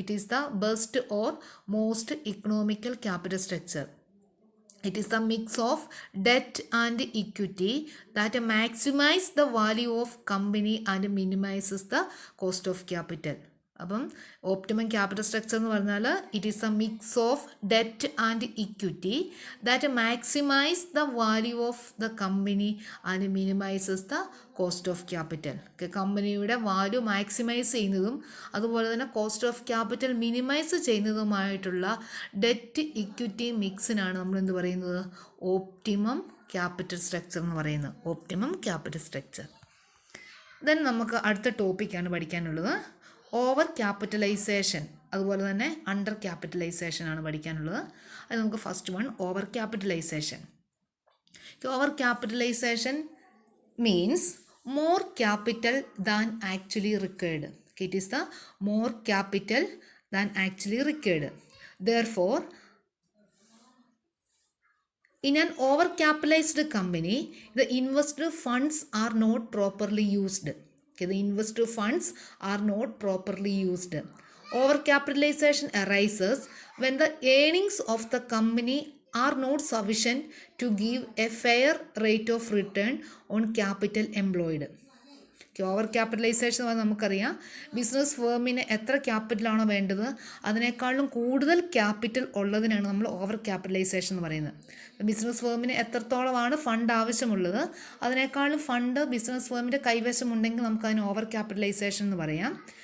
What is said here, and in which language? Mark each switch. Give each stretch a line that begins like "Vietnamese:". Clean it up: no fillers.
English: It is the best or most economical capital structure. It is the mix of debt and equity that maximize the value of company and minimizes the cost of capital.
Malayalam: അപ്പം
English: optimum capital structure
Malayalam: എന്ന് പറഞ്ഞാൽ
English: It is a mix of debt and equity that maximise the value of the company and minimises the cost of capital.
Malayalam: കമ്പനിയുടെ value maximise ചെയ്യുന്നതും അതുപോലെ തന്നെ cost of capital minimise ചെയ്യുന്നതുമായിട്ടുള്ള debt equity മിക്സിനാണ് നമ്മൾ എന്ത് പറയുന്നത്, optimum capital structure എന്ന് പറയുന്നത്. Optimum capital structure. Then നമുക്ക് അടുത്ത ടോപ്പിക്കാണ് പഠിക്കാനുള്ളത് ഓവർ ക്യാപിറ്റലൈസേഷൻ, അതുപോലെ തന്നെ അണ്ടർ ക്യാപിറ്റലൈസേഷൻ ആണ് പഠിക്കാനുള്ളത്. അത് നമുക്ക് first one over capitalisation.
English: Overcapitalisation means more capital than actually required. It is the more capital than actually required. Therefore, in an overcapitalized company, the investor funds are not properly used. The investor funds are not properly used. Overcapitalization arises when the earnings of the company are not sufficient to give a fair rate of return on capital employed.
Malayalam: Over capitalisation എന്ന് പറഞ്ഞാൽ നമുക്കറിയാം, business ഫേമിന് എത്ര ക്യാപിറ്റലാണോ വേണ്ടത് അതിനേക്കാളും കൂടുതൽ capital ഉള്ളതിനാണ് നമ്മൾ over capitalisation എന്ന് പറയുന്നത്. ബിസിനസ് ഫേമിന് എത്രത്തോളമാണ് ഫണ്ട് ആവശ്യമുള്ളത് അതിനേക്കാളും ഫണ്ട് ബിസിനസ് ഫേമിൻ്റെ കൈവശമുണ്ടെങ്കിൽ നമുക്കതിന് ഓവർ ക്യാപിറ്റലൈസേഷൻ എന്ന് പറയാം.